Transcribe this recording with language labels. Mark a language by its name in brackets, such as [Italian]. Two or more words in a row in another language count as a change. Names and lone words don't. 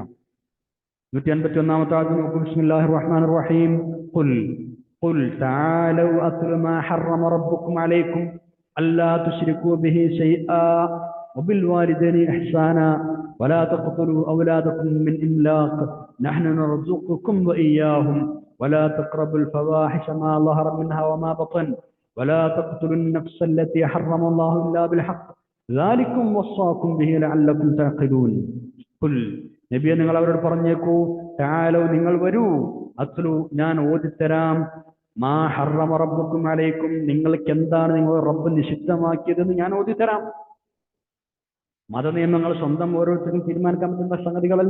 [Malayalam] 151-ാമത്തെ ആയത്ത് നോക്കൂ. [Arabic] بسم الله الرحمن الرحيم. قل تعالوا أتل ما حرم ربكم عليكم ألا تشركوا به شيئا وبالوالدين إحسانا ولا تقتلوا أولادكم من إملاق نحن نرزقكم وإياهم ولا تقربوا الفواحش ما ظهر منها وما بطن ولا تقتلوا النفس التي حرم الله إلا بالحق ذلكم وصاكم به لعلكم تعقلون. [Malayalam] قل നബിയെ നിങ്ങൾ അവരോട് പറഞ്ഞേക്കൂ, തആലൂ നിങ്ങൾ വരൂ, അത്ലു ഞാൻ ഓതിത്തരാം, [Arabic] ما حرم ربكم عليكم [Malayalam] നിങ്ങൾക്ക് എന്താണ് നിങ്ങളുടെ റബ്ബ് നിഷിദ്ധമാക്കിയതെന്ന് ഞാൻ ഓതിത്തരാം. മതനിയമങ്ങൾ സ്വന്തം ഓരോരുത്തരും തീരുമാനിക്കാൻ പറ്റുന്ന സംഗതികളല്ല.